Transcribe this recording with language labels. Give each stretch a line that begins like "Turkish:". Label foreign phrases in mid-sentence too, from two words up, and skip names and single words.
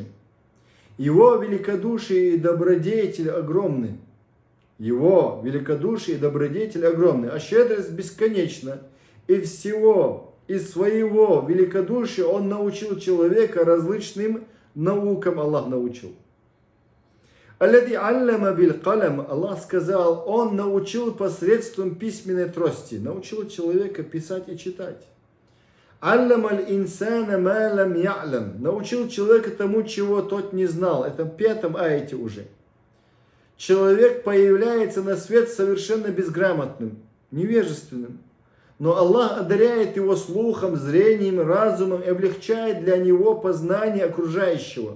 Russian: Его великодушие и добродетель огромны. Его великодушие и добродетель огромны, а щедрость бесконечна. И всего из своего великодушия Он научил человека различным наукам, Аллах научил.
Arabic: الذي علم بالقلم,
Russian: Аллах сказал, Он научил посредством письменной трости, научил человека писать и читать.
Arabic: علم الإنسان ما لم يعلم,
Russian: научил человека тому, чего тот не знал. Это в 5 аяте уже. Человек появляется на свет совершенно безграмотным, невежественным. Но Аллах одаряет его слухом, зрением, разумом и облегчает для него познание окружающего.